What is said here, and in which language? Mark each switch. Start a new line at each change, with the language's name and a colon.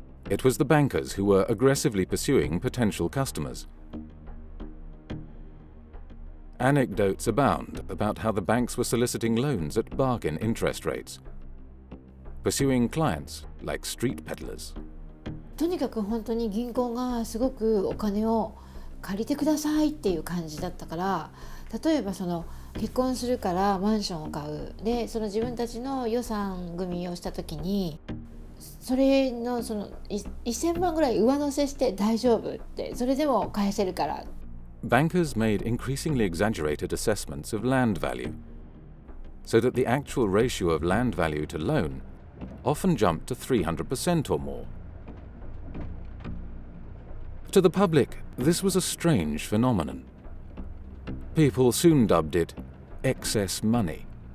English: It was the bankers who were aggressively pursuing potential customers. Anecdotes abound about how the banks were soliciting loans at bargain interest rates, pursuing clients like street peddlers.
Japanese: とにかく本当に銀行がすごくお金を借りてくださいっていう感じだったから、例えばその結婚するからマンションを買うで、その自分たちの予算組みをした時にそれのその1000万ぐらい上乗せして大丈夫って、それでも返せるから。
English: Bankers made increasingly exaggerated assessments of land value, so that the actual ratio of land value to loan often jumped to 300% or more. To the public, this was a strange phenomenon. People soon dubbed it excess money.